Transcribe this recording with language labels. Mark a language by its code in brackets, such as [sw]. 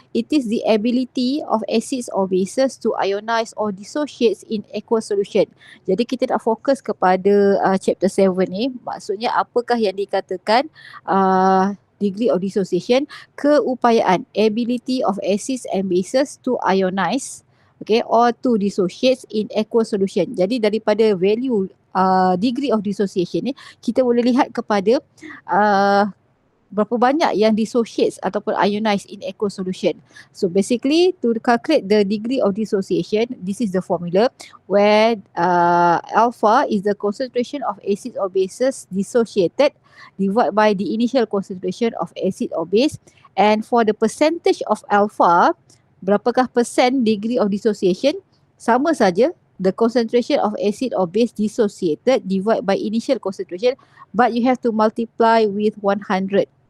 [en] It is the ability of acids or bases to ionize or dissociate in aqueous solution. [ms] Jadi kita nak fokus kepada chapter 7 ni. Maksudnya apakah yang dikatakan degree of dissociation? [en] Keupayaan, ability of acids and bases to ionize, okay, or to dissociate in aqueous solution. [ms] Jadi daripada value degree of dissociation ni, kita boleh lihat kepada berapa banyak yang dissociates ataupun [en] ionize in aqueous solution. So basically to calculate the degree of dissociation, this is the formula where alpha is the concentration of acids or bases dissociated divided by the initial concentration of acid or base, and for the percentage of alpha, [ms] berapakah persen [en] degree of dissociation, [ms] sama saja [en] the concentration of acid or base dissociated divided by initial concentration, but you have to multiply with 100.